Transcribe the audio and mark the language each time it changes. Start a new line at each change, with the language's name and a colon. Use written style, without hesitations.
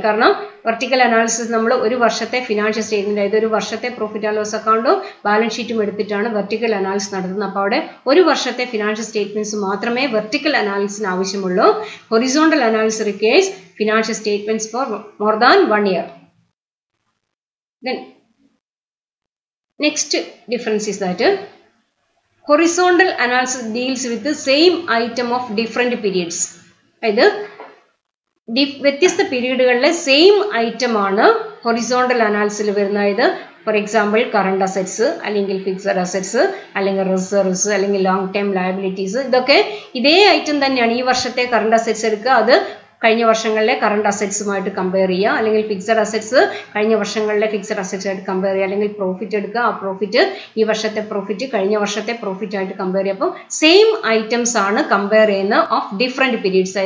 Malayalam: കാരണം vertical analysis നമ്മൾ ഒരു വർഷത്തെ ഫിനാൻഷ്യൽ സ്റ്റേറ്റ്മെന്റ്, അതായത് ഒരു വർഷത്തെ പ്രോഫിറ്റ് ആൻഡ് ലോസ് അക്കൗണ്ടും ബാലൻസ് ഷീറ്റും എടുത്തിട്ടാണ് വെർട്ടിക്കൽ അനാലിസിസ് നടത്തുന്നത്. അപ്പോൾ അവിടെ ഒരു വർഷത്തെ ഫിനാൻഷ്യൽ സ്റ്റേറ്റ്മെന്റ്സ് മാത്രമേ വെർട്ടിക്കൽ അനാലിസിസിന് ആവശ്യമുള്ളൂ.
English: Horizontal analysis requires financial statements for more than 1 year. Then next difference is that horizontal analysis deals with the same item of different periods.
Malayalam: അതായത് വ്യത്യസ്ത പീരീഡുകളിലെ സെയിം ഐറ്റം ആണ് ഹൊറിസോണ്ടൽ അനാലിസിസിൽ വരുന്നത്. അതായത് ഫോർ എക്സാമ്പിൾ കറണ്ട് അസറ്റ്സ്, അല്ലെങ്കിൽ fixed assets, അല്ലെങ്കിൽ reserves, അല്ലെങ്കിൽ long time liabilities, ഇതൊക്കെ ഇതേ ഐറ്റം തന്നെയാണ്. ഈ വർഷത്തെ കറണ്ട് അസറ്റ്സ് എടുക്കുക, അത് കഴിഞ്ഞ വർഷങ്ങളിലെ കറണ്ട് അസറ്റ്സുമായിട്ട് കമ്പയർ ചെയ്യുക, അല്ലെങ്കിൽ ഫിക്സഡ് അസറ്റ്സ് കഴിഞ്ഞ വർഷങ്ങളിലെ ഫിക്സഡ് അസറ്റ്സ് ആയിട്ട് കമ്പയർ ചെയ്യുക, അല്ലെങ്കിൽ പ്രോഫിറ്റ് എടുക്കുക, ആ പ്രോഫിറ്റ് ഈ വർഷത്തെ പ്രോഫിറ്റ് കഴിഞ്ഞ വർഷത്തെ പ്രോഫിറ്റ് ആയിട്ട് കമ്പയർ ചെയ്യുക. അപ്പോൾ സെയിം ഐറ്റംസ് ആണ് കമ്പയർ ചെയ്യുന്നത്
English: Of different periods.